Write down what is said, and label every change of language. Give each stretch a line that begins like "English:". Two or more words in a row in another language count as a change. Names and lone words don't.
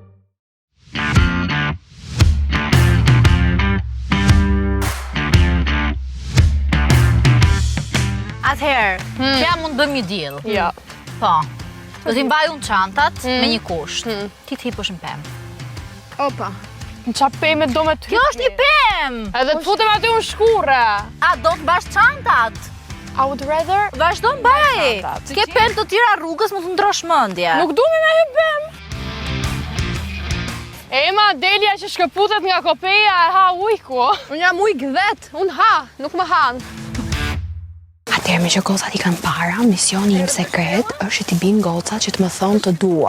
Albanian: Atëherë, Klea mund bëjmë një deal. Ja. Po. Do t'i mbaj unë çantat me një kusht. Ti t'hiposh në pemë. Opa. Në qa peme do me ty. Kjo është një pemë! Edhe të futem aty unë shkure. A do të mbash çantat?
English: I would rather...
Albanian: Vazhdo mbaj. Çantat. Ke pemë të tjera rrugës, mund të ndrosh mendje. Nuk du me he pemë. Ema, Delia që shkëputet nga kopeja e ha ujku. Unë jam ujk vet, unë ha, nuk më han. Atëherë me që gocat i kanë para, misioni im sekret është që t'i bin gocat që të më thonë të dua.